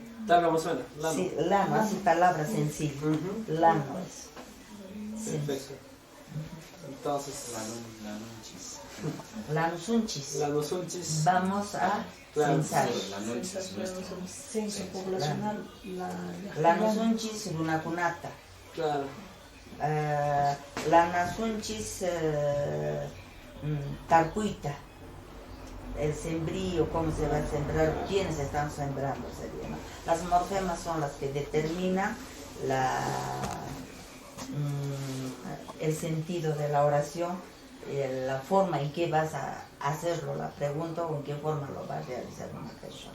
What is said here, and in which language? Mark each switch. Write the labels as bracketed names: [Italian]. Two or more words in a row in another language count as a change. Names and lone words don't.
[Spanish] Tal como suena, lano. Sí, lano, así palabras sencillas. Lano es. Sí. Perfecto. Entonces, [Quechua] Lanusunchis. Lanusunchis. [Spanish] Vamos a censar. Censo poblacional. [Quechua] Lanusunchis runacunata. [Spanish] Claro. [Quechua] Lanasunchis talcuita. [Spanish] El sembrío, cómo se va a sembrar, quiénes están sembrando sería, ¿no? Las morfemas son las que determinan el sentido de la oración, la forma en que vas a hacerlo, la pregunta, o en qué forma lo va a realizar una persona.